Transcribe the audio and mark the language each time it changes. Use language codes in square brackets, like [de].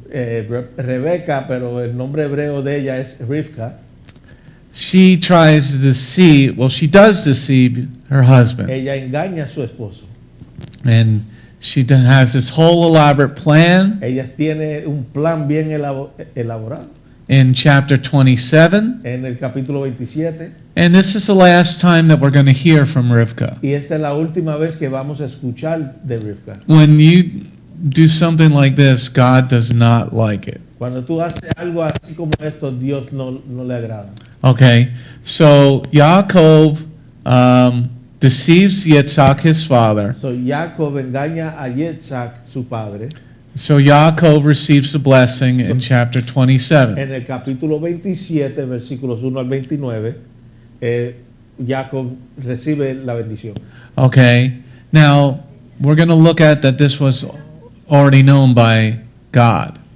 [es] Rebekah, pero el nombre hebreo de ella es Rivkah. [en] She tries to deceive, she does deceive her husband. [es] Ella engaña a su esposo. [en] And she has this whole elaborate plan. [es] Ella tiene un plan bien elaborado. [en] In chapter 27. [es] En el capítulo 27. [en] And this is the last time that we're going to hear from Rivkah. [es] Y esta es la última vez que vamos a escuchar de Rivkah. [en] When you do something like this, God does not like it. [es] Cuando tú haces algo así como esto, Dios no le agrada. [en] Okay, so Yaakov deceives Yitz'chak, his father. [es] So Jacob engaña a Yitz'chak, su padre. [en] So Yaakov receives the blessing in chapter 27. [es] En el capítulo 27, versículos 1 al 29, Jacob recibe la bendición. [en] Okay. Now, we're going to look at that this was already known by God.